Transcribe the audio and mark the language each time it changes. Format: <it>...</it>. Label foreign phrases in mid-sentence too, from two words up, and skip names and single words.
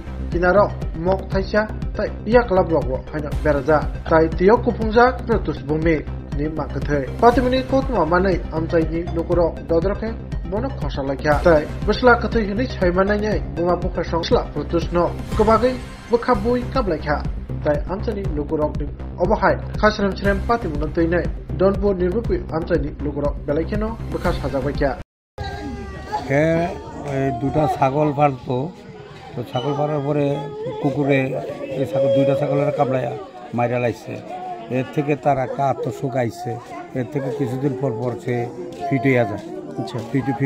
<trp>kinaro mok thaisa tai yak labrogo haina beraja tai tiyo kupungjak plutus bomi ni makathai patimini kotma manai amchai ni nukuro dodroke bono khosalakya tai busla kathai hini chaimanai nyai buma bukha songsla plutus no kobagai bukhabui kablakya tai amchani nukurok ni obahai khasrem chrem patimun toinai donpur nirbupi amchani nukurok belaikeno bukha sajabakya</trp> <bn>হে দুটা ছাগল পালতো তো ছাগল পালার পরে কুকুরে এই ছাগল দুইটা ছাগলের কামড়ায় মাইরা লাইছে এর থেকে তার একটা আত্মশোক আইছে এর থেকে কিছুদিন পর পর সে ফিট হইয়া যায় আচ্ছা ফিট</bn>